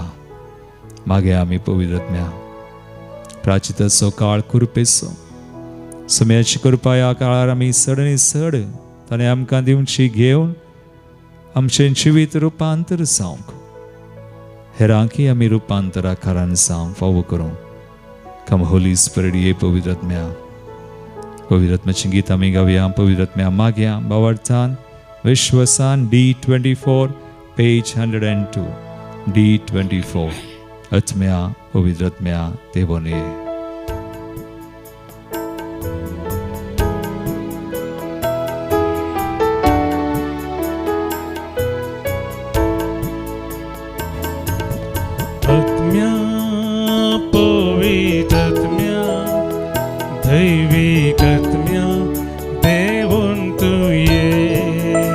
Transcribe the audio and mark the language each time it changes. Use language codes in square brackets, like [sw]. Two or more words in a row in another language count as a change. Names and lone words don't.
[kok] मागे आमी पवित्र आत्म्या प्राचिताचो काळ कुरपेचो समयाची कृपा ह्या काळार आमी सडनी सड ताणें आमकां दिवची घेवन आमचें जिवीत रुपांतर जावंक, हेरांकी आमी रुपांतरा कारण जावंक फावो करूं. [en] Come Holy Spirit [kok] ये पवित्र आत्म्या. पवित्र आत्म्याचें गीत आमी गावया. पवित्र आत्म्या मागया भावार्थान विश्वासान D24 पेज 102. D24. आत्म्या, पवित्र आत्म्या देवोन ये. आत्म्या, पवित्र आत्म्या, दैविक आत्म्या देवोन तू ये.